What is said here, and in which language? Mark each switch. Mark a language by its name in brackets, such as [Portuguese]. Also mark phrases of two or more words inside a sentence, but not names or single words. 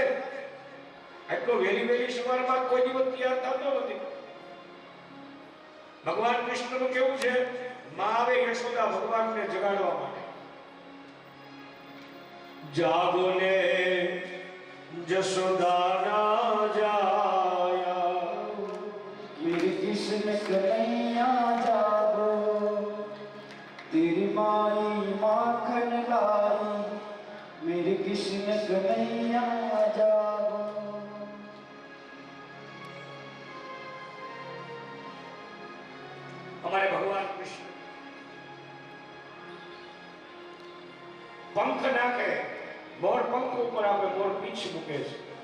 [Gujarati] એટલો વહેલી સવારમાં કોઈ દિવસ તૈયાર થતો નથી. ભગવાન કૃષ્ણનું કેવું છે? માં આવે યશોદા ભગવાનને જગાડવા માટે. જાગો ને જશોદા રાજાયા, [Hindi] मेरे कृष्ण कन्हैया जागो, तेरी माई माखन लाई. मेरे कृष्ण कन्हैया जागो। [Gujarati] હમારે ભગવાન કૃષ્ણ પંખ નાખે, મોર પંખ ઊપર આપે મોર પીછ મૂકે છે।